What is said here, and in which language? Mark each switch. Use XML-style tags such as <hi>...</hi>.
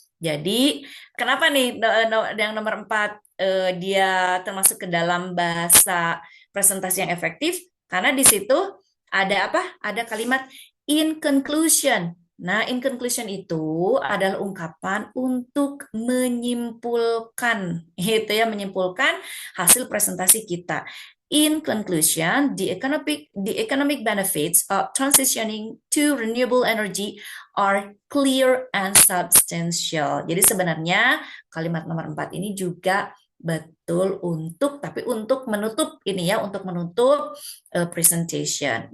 <id>Jadi, kenapa nih yang nomor 4 dia termasuk ke dalam bahasa presentasi yang efektif? Karena di situ ada apa? Ada kalimat in conclusion. Nah, in conclusion itu adalah ungkapan untuk menyimpulkan, gitu ya, menyimpulkan hasil presentasi kita.</id> <en>In conclusion, the economic benefits of transitioning to renewable energy are clear and substantial.</en> <id>Jadi sebenarnya kalimat nomor 4 ini juga betul tapi untuk menutup ini ya, untuk menutup presentation.</id>